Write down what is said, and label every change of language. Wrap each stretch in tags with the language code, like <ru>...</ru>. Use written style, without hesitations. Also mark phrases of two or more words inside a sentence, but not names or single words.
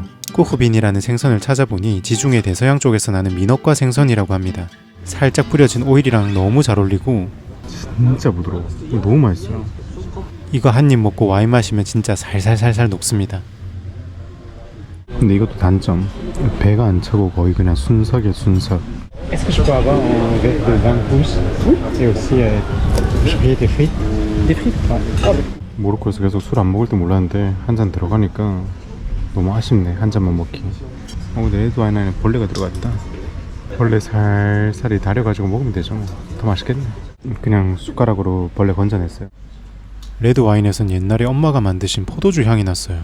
<ko>꾸후빈이라는 생선을 찾아보니 지중해 대서양 쪽에서 나는 민어과 생선이라고 합니다. 살짝 뿌려진 오일이랑 너무 잘 어울리고 진짜 부드러워. 이거 너무 맛있어요. 이거 한 입 먹고 와인 마시면 진짜 살살살살 녹습니다. 근데 이것도 단점, 배가 안 차고 거의 그냥 순삭이야, 순삭.</ko> <fr>Est-ce que je peux avoir un verre de vin rouge? Oui. Et aussi, des frites. Des frites? Ouais.</fr> <ko>모로코에서 계속 술 안 먹을 때 몰랐는데 한 잔 들어가니까 너무 아쉽네. 한 잔만 먹기. 근데 레드 와인에는 벌레가 들어갔다. 벌레 살살이 다려가지고 먹으면 되죠. 더 맛있겠네. 그냥 숟가락으로 벌레 건져냈어요. 레드 와인에선 옛날에 엄마가 만드신 포도주 향이 났어요.</ko>